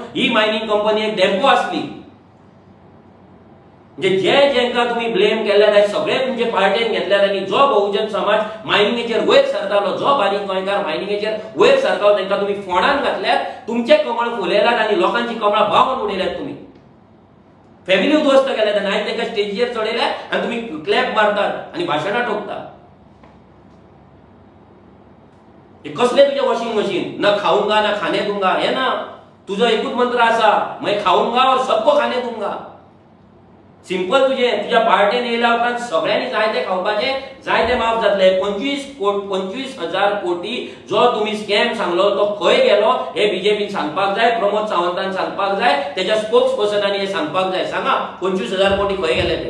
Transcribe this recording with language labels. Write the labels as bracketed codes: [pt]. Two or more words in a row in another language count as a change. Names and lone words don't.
[kok] ही [en] mining company [kok] एक डॅम्पो आसली. म्हणजे जेंका तुम्ही ब्लेम केल्यात आयज सगळे तुमचे पार्टीन घेतल्यात आनी जो बहुजन समाज मायनिंगेचेर वयर सरतालो, जो बारीक गोंयकार मायनिंगेचेर वयर सरतालो, तांकां तुमी फोंडान घातल्यात, तुमचे कमळ फुलयल्यात आनी लोकांची कमळां भावून उडयल्यात. तुमी फॅमिली उद्ध्वस्त केल्यात आनी आयज तांकां स्टेजीचेर चडयल्यात आनी तुमी क्लॅप मारतात आनी भाशणां ठोकतात. कसले तुझे [en] washing machine? [hi] ना खाऊंगा ना खाने दूंगा, [kok] हे ना तुझो एकूच मंत्र आसा, [hi] मैं खाऊंगा और सबको खाने दूंगा. [kok] सिंपल तुझे तुझ्या पार्टीन येयल्या उपरांत सगळ्यांनी जायते खावपाचे, जायते माफ जातले. 25,000 कोटी जो तुम्ही स्कॅम सांगलो तो खंय गेलो हे बीजेपीन सांगपाक जाय, प्रमोद सावंतान सांगपाक जाय, त्याच्या स्पोक्स पर्सनांनी हे सांगपाक जाय. सांगा 25,000 कोटी खंय गेले ते?